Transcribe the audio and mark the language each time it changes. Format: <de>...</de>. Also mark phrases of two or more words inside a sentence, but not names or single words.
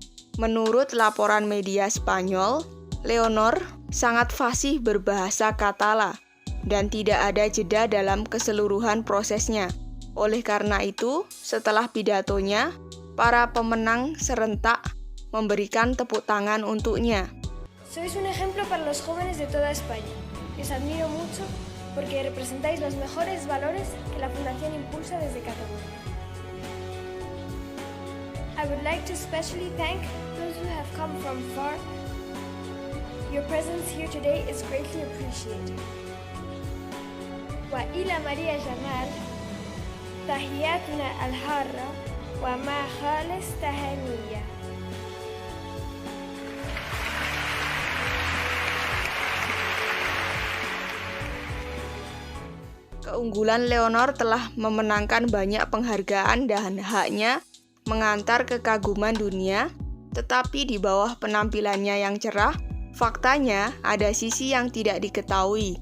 <id>Menurut laporan media Spanyol, Leonor sangat fasih berbahasa Katala dan tidak ada jeda dalam keseluruhan prosesnya. Oleh karena itu, setelah pidatonya, para pemenang serentak memberikan tepuk tangan untuknya.</id> <es>Sois un ejemplo para los jóvenes de toda España. Les admiro mucho porque representáis los mejores valores que la Fundación impulsa desde Cataluña.</es> <en>I would like to especially thank those who have come from far. Your presence here today is greatly appreciated.</en> <ar>وإلى Maria Jamal، تحياتنا الحارة وما خالص تهنئة.</ar> <id>Keunggulan Leonor telah memenangkan banyak penghargaan dan haknya mengantar kekaguman dunia, tetapi di bawah penampilannya yang cerah, faktanya ada sisi yang tidak diketahui.</id>